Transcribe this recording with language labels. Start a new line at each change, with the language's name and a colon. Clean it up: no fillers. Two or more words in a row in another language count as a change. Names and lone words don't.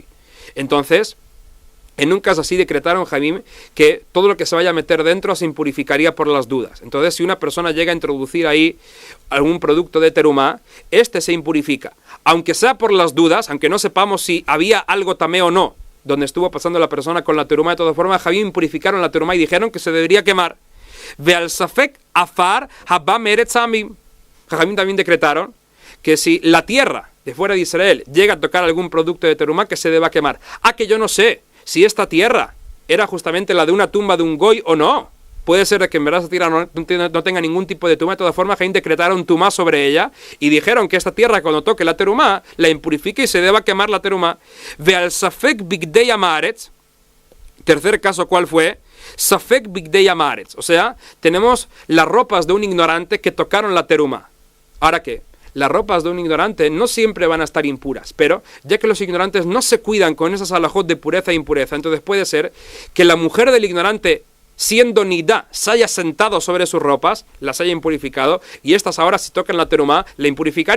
Spanish: Entonces, en un caso así decretaron Jajamim que todo lo que se vaya a meter dentro se impurificaría por las dudas. Entonces, si una persona llega a introducir ahí algún producto de terumá, este se impurifica. Aunque sea por las dudas, aunque no sepamos si había algo tamé o no, donde estuvo pasando la persona con la terumá, de todas formas, Jajamim purificaron la terumá y dijeron que se debería quemar.
Hebrew: ועל ספק עפר הבא מארץ עמים.
Spanish: Jajamim también decretaron que si la tierra de fuera de Israel llega a tocar algún producto de terumá, que se deba quemar. Que yo no sé si esta tierra era justamente la de una tumba de un goy o no. puede ser que en verdad esa tierra no tenga ningún tipo de tumá. De todas formas, Jaim decretaron tumá sobre ella y dijeron que esta tierra cuando toque la terumá, la impurifique y se deba quemar la terumá.
Hebrew: ועל ספק בגדי עם הארץ.
Spanish: Tercer caso, ¿cuál fue?
Hebrew: ספק בגדי עם הארץ.
Spanish: O sea, tenemos las ropas de un ignorante que tocaron la terumá. ¿Ahora qué? Las ropas de un ignorante no siempre van a estar impuras, pero ya que los ignorantes no se cuidan con esas alajot de pureza e impureza, entonces puede ser que la mujer del ignorante, siendo nidá, se haya sentado sobre sus ropas, las haya impurificado, y estas ahora si tocan la terumá, la impurificaría.